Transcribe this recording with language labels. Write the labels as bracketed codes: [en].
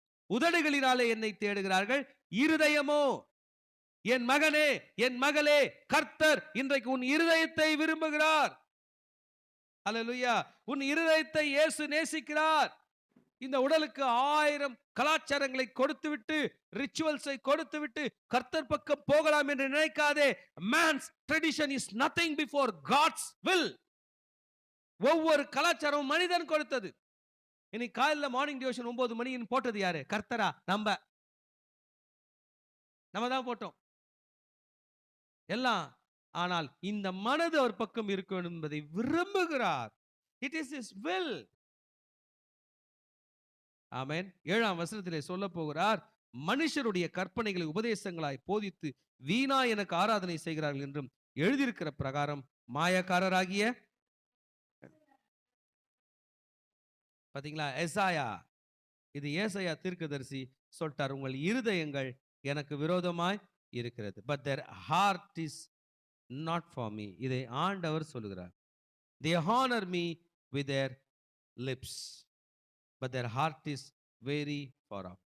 [ta] உதடுகளினாலே என்னை தேடுகிறார்கள், இருதயமோ என் மகனே, என் மகளே, கர்த்தர் இன்றைக்கு உன் இருதயத்தை விரும்புகிறார். அல்லேலூயா. உன் இருதயத்தை இயேசு நேசிக்கிறார். இந்த உடலுக்கு 1000 கலாச்சாரங்களை கொடுத்துவிட்டு, ரிச்சுவல்ஸை கொடுத்துவிட்டு கர்த்தர் பக்கம் போகலாம் என்று நினைக்காதே. [en] man's tradition is nothing before God's will. [ta] ஒவ்வொரு கலாச்சாரமும் மனிதன் கொடுத்தது. இன்னைக்கு காலையில மார்னிங் டிவோஷன் 9 மணின்னு போட்டது யாரு? கர்த்தரா? நம்ம தான் போட்டோம் எல்லாம். ஆனால் இந்த மனது அவர் பக்கம் இருக்க வேண்டும் என்பதை விரும்புகிறார். [en] It is his will. [ta] ஆமென். 7ஆம் வசனத்திலே சொல்ல போகிறார், மனுஷருடைய கற்பனைகளை உபதேசங்களாய் போதித்து வீணா எனக்கு ஆராதனை செய்கிறார்கள் என்றும் எழுதியிருக்கிற பிரகாரம் மாயக்காரராகிய, பாத்தீங்களா? எசாயா, இது ஏசாயா தீர்க்கதரிசி சொல்லிட்டார், உங்கள் இருதயங்கள் எனக்கு விரோதமாய் இருக்கிறது. [en] but their heart is not for me. [ta] இதை ஆண்டவர் சொல்லுகிறார். [en] they honor me with their lips but their heart is very far off.